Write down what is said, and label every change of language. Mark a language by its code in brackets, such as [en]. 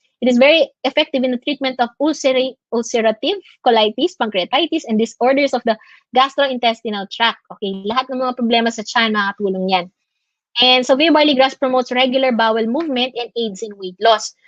[en] It is very effective in the treatment of ulcerative colitis, pancreatitis, and disorders of the gastrointestinal tract. [tl] Okay, lahat ng mga problema sa tiyan, makakatulong yan. [en] And Salvia barley grass promotes regular bowel movement and aids in weight loss.